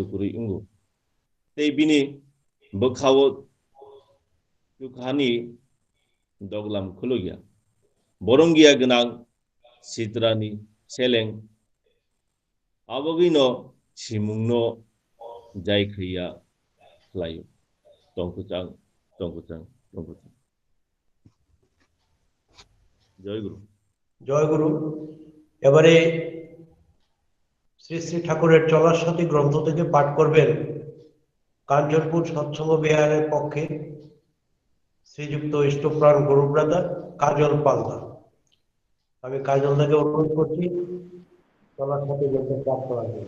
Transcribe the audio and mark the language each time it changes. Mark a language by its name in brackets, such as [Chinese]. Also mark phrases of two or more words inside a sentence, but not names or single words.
[Bodo] गुरै उंगु तै बिनि बखावो तुखानि दगलाम खुलुगिया बरंगिया गोनां सिद्रानि सेलें आबगिनो सिमुंनो जायखैया लायो टंकुचां टंकुचां टंकुचां [Bangla] জয় গুরু জয় গুরু। এবারে শ্রী শ্রী ঠাকুরের চলার সাথী গ্রন্থ থেকে পাঠ করবেন কাঞ্চনপুর সৎসঙ্গ বিহারের পক্ষে শ্রীযুক্ত ইষ্টপ্রাণ গুরুব্রাতা কাজল পালদার। আমি কাজল থেকে অনুরোধ করছি চলার সাথী গ্রন্থ পাঠ করার জন্য।